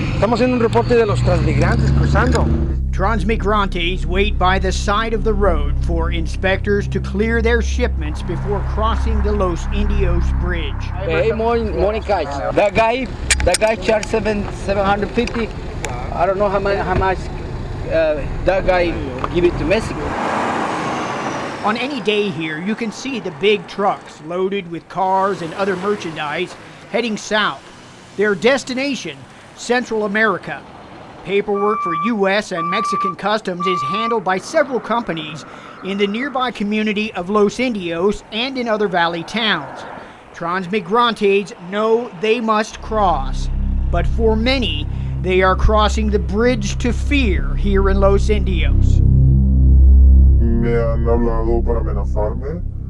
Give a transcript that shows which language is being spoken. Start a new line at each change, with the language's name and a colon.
Spanish: Estamos haciendo un reporte de los transmigrantes cruzando.
English: Transmigrantes wait by the side of the road for inspectors to clear their shipments before crossing the Los Indios Bridge. Hey, morning guys. That guy charged 750. I don't know how much that guy give it to Mexico. On any day here, you can see the big trucks loaded with cars and other merchandise heading south. Their destination, Central America. Paperwork for U.S. and Mexican customs is handled by several companies in the nearby community of Los Indios and in other valley towns. Transmigrantes know they must cross, but for many, they are crossing the bridge to fear here in Los Indios.
Spanish: Me han hablado para amenazarme.